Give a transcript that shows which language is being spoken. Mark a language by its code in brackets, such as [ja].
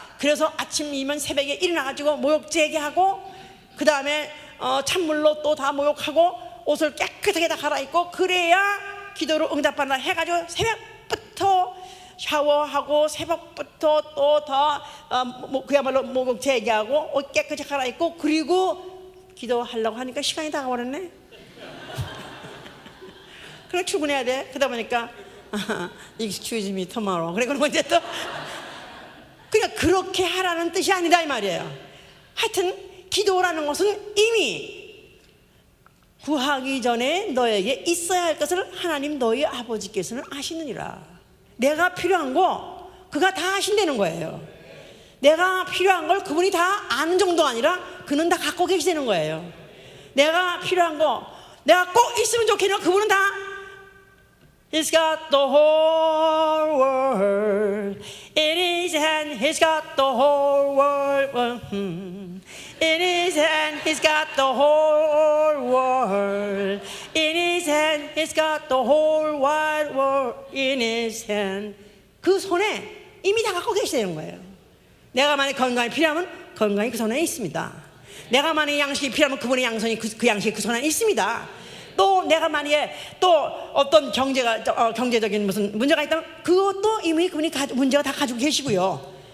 [ko] 그래서 아침이면 새벽에 일어나가지고 모욕 제기하고, 그 다음에 찬물로 또 다 모욕하고 옷을 깨끗하게 다 갈아입고, 그래야 기도로 응답받는다 해가지고 새벽부터 샤워하고 새벽부터 또 더 그야말로 목욕 제기하고 옷 깨끗이 갈아입고, 그리고 기도하려고 하니까 시간이 다가버렸네. 그래 출근해야 돼. 그러다 보니까 [en] excuse me tomorrow. [ko] 그래 그러면 이제 또 그러니까 그렇게 하라는 뜻이 아니다 이 말이에요. 하여튼 기도라는 것은 이미 구하기 전에 너에게 있어야 할 것을 하나님 너희 아버지께서는 아시느니라. 내가 필요한 거 그가 다 아신다는 거예요. 내가 필요한 걸 그분이 다 아는 정도가 아니라 그는 다 갖고 계시다는 거예요. 내가 필요한 거 내가 꼭 있으면 좋겠는 거 그분은 다 [en] He's got the whole world in his hand. He's got the whole world in his hand. He's got the whole world in his hand. He's got the whole wide world in his hand. [ko] 그 손에 이미 다 갖고 계시다는 거예요. 내가 만약 건강이 필요하면 건강이 그 손에 있습니다. 내가 만약 양식이 필요하면 그분의 양손이 그 양식이 그 손에 있습니다. 또 내가 만약에 또 어떤 경제적인 무슨 문제가 있다면 그것도 이미 그분이 문제가 다 가지고 계시고요.